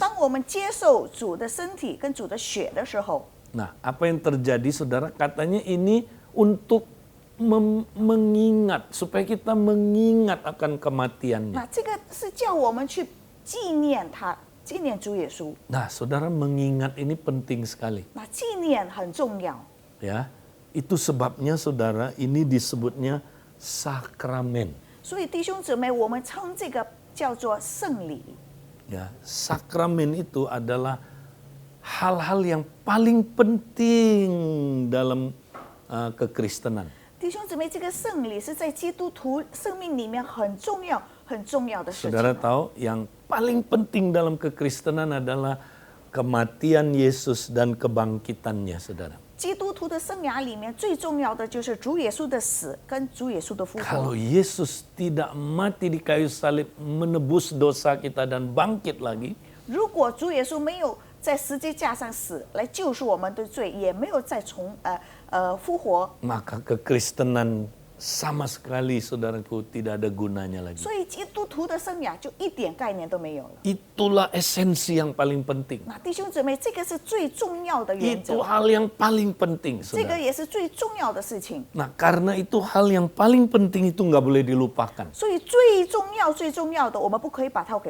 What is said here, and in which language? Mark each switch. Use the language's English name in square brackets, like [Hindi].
[Chinese] 当我们接受主的身体跟主的血的时候， [Indonesian] Nah, apa yang terjadi, saudara? Katanya ini untuk mengingat, supaya kita mengingat akan kematiannya. [Chinese] 那这个是叫我们去纪念他，纪念主耶稣。 [Indonesian] Nah, saudara, mengingat ini penting sekali, [Chinese] 那纪念很重要， [Indonesian] ya. Itu sebabnya, saudara, ini disebutnya sakramen. [Chinese] 所以弟兄姊妹，我们称这个叫做圣礼。 [Indonesian] Ya, sakramen itu adalah hal-hal yang paling penting dalam kekristenan. [Chinese] 弟兄姊妹，这个圣礼是在基督徒生命里面很重要、很重要的事情。 [Indonesian] Saudara tahu, yang paling penting dalam kekristenan adalah kematian Yesus dan kebangkitannya, saudara. [Chinese] 基督徒的生涯里面最重要的就是主耶稣的死跟主耶稣的复 [Indonesian] Kalau [Chinese] 活。 [Indonesian] Yesus tidak mati di kayu salib menebus dosa kita dan bangkit lagi, [Chinese] 如果主耶稣没有在十字架上死来救赎我们的罪，也没有再复活， [Indonesian] maka kekristenan sama sekali, saudaraku, tidak ada gunanya lagi. [Chinese] 所以基督徒的生涯就一点概念都没有了。 [Indonesian] Itulah esensi yang paling penting. [Chinese] 那弟兄姊妹，这个是最重要的原 [Indonesian] Itu [Chinese] 则， [Indonesian] hal yang paling penting, [Chinese] 这个 [Indonesian] saudara. [Chinese] 也是最重要的事情。 [Indonesian] Nah, karena itu hal yang paling penting itu nggak boleh dilupakan. [Chinese] 所以最重要的，我们不可以把它给